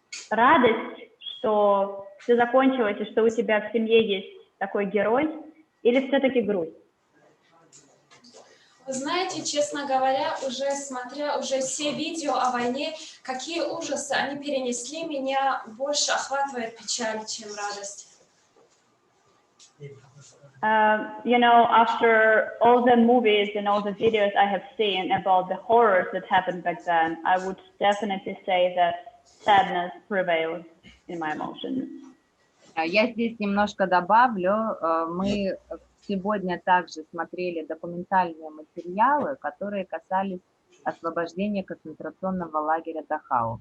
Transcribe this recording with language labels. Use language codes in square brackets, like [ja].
[ru] Радость, что все закончилось и что у тебя в семье есть такой герой, или все-таки грусть? Вы знаете, честно говоря, уже смотря все видео о войне, какие ужасы они перенесли, меня больше охватывает печаль, чем радость. [en] You know, after all the movies and all the videos I have seen about the horrors that happened back then, I would definitely say that sadness prevails in my emotions. [ru] Я здесь немножко добавлю. Мы сегодня также смотрели документальные материалы, которые касались освобождения концентрационного лагеря Дахау.